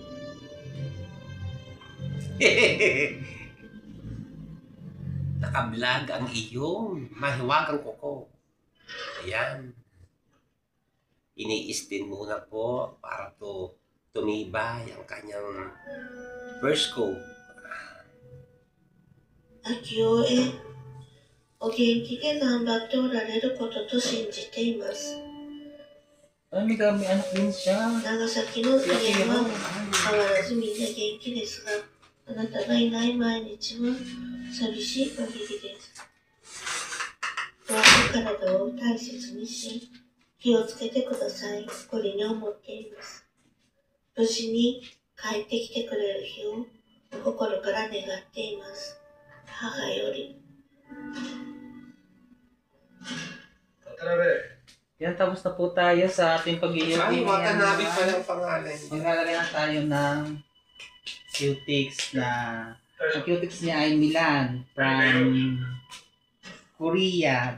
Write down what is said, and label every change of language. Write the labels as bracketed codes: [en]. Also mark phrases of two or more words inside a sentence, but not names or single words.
[tl] Nakablog ang iyong mahiwagang kuko. Ayan. Ini-stin muna po para to tumibay ang kanyang [en] first coat. [ja] 秋代へお元気で頑張っておられることと信じています。 [tl] Ay, may anak din siya. [ja] 長崎の家は変わらずみんな元気ですが、あなたがいない毎日は寂しい限りです。どうか体を大切にし、気をつけてください。これに思っています。無事に帰ってきてくれる日を心から願っています。母より。 [tl] Yan, tapos na po tayo sa ating pag-iuwi. Ay, Watanabe pa lang pangalan. Maglalagay na tayo ng cutics na ang cutics niya ay Milan from Korea.